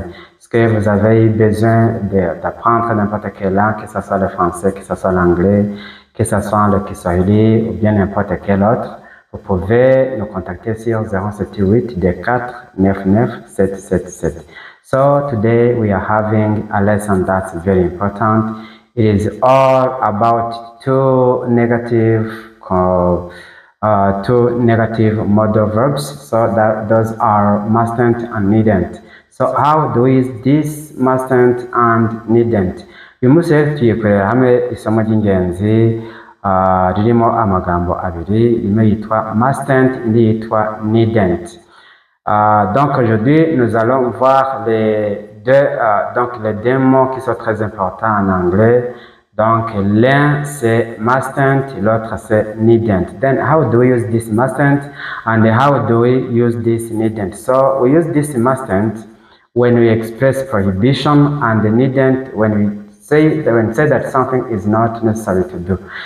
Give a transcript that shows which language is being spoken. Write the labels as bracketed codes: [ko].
[fr] Est-ce que vous avez besoin d'apprendre n'importe quelle langue, que ce soit le français, que ce soit l'anglais, que ce soit le Kiswahili ou bien n'importe quel autre? Vous pouvez nous contacter sur 078 4 99 777. [en] So today we are having a lesson that's very important. It is all about two negative modal verbs. So that those are mustn't and needn't. So how do we use this mustn't and needn't? [rw] Uyu munsi rero tugiye kureba hamwe isomo ry'ingenzi ririmo amagambo abiri, imwe yitwa mustn't indi yitwa needn't. [fr] Donc aujourd'hui nous allons voir les deux mots qui sont très importants en anglais. Donc l'un c'est mustn't, l'autre c'est needn't. [en] Then how do we use this mustn't and how do we use this needn't? So we use this mustn't when we express prohibition and the needn't when we say that something is not necessary to do.